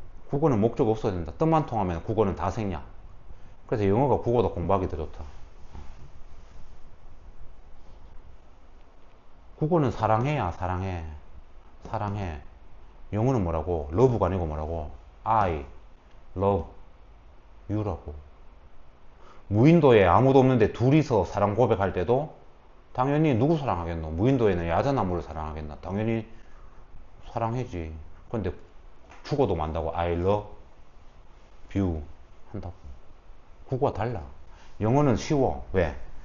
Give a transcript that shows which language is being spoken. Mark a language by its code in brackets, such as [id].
[ko] 국어는 목적어 없어야 된다. 뜻만 통하면 국어는 다 생략. 그래서 영어가 국어보다 공부하기 더 좋다. 국어는 사랑해야 사랑해. 사랑해. 영어는 뭐라고? love가 아니고 뭐라고? [en] I love you라고. [ko] 무인도에 아무도 없는데 둘이서 사랑 고백할 때도 당연히 누구 사랑하겠노? 무인도에는 야자나무를 사랑하겠나? 당연히 사랑해지. 근데 죽어도 만다고 [en] I love you [ko] 한다고. 국어가 달라. 영어는 쉬워. 왜?